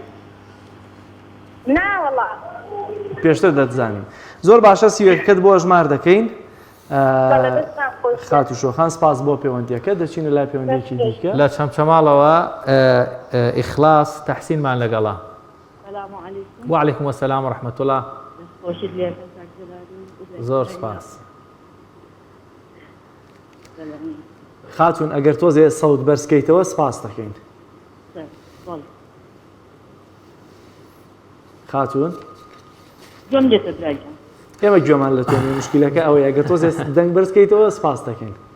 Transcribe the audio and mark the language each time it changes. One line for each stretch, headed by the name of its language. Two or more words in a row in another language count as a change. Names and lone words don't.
Central Kurdish: نا وەڵا. پێشتر دەتزانی. زۆر باشە سیوەکەت بۆ ژمار دەکەین. خاتو شۆخان سپاس بۆ پەیوەندیەکە دەچینە لای پەیوەندیەکی دیکە. لە چەمچەماڵەوە ئیخلاس تەحسینمان لەگەڵا.
Arabic: وعلیکم السلام ورحمة الله.
Central Kurdish: زۆر سپاس. خاتون ئەگەر تۆزێ سەوت بەرزکەیتەوە سپاس دەکەین. خاتون ئێمە گوێمان لە تۆمی مشکلەکە ئەوەیە ئەگەر تۆزێ دەنگ بەرزکەیتەوە سپاس دەکەین.